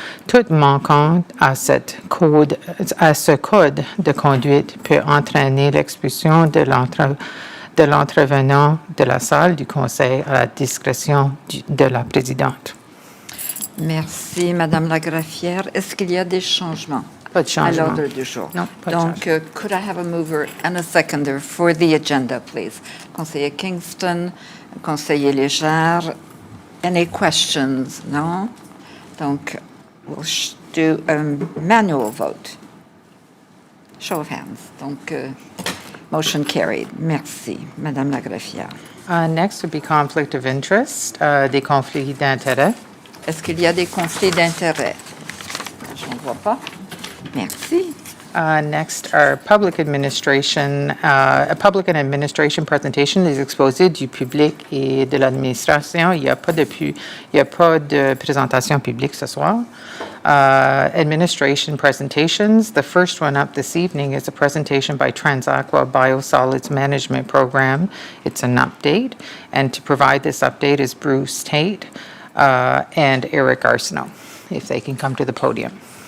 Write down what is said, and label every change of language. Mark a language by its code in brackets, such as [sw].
[fr] Toute manquante à ce code de conduite peut entraîner l'expulsion de l'entrevenant de la salle du conseil à la discrétion de la présidente. Merci, Madame la greffière. Est-ce qu'il y a des changements? Pas de changement. À l'ordre du jour. Non, pas de Donc, changement. [en] could I have a mover and a seconder for the agenda, please? [fr] Conseiller Kingston, conseiller Légère. [en] Any questions? No? [fr] Donc, [en] we'll do a manual vote. Show of hands. [fr] Donc, [en] motion carried. [fr] Merci, Madame la greffière. [en] Next would be conflict of interest, [fr] des conflits d'intérêts. Est-ce qu'il y a des conflits d'intérêts? Je n'en vois pas. Merci. [en] Next, our public administration, a public and administration presentation [fr] des exposés du public et de l'administration. Il n'y a pas de présentation publique ce soir. [en] Administration presentations. The first one up this evening is a presentation by Transaqua Biosolids Management Program. It's an update, and to provide this update is Bruce Tate and Eric Arsenault, if they can come to the podium.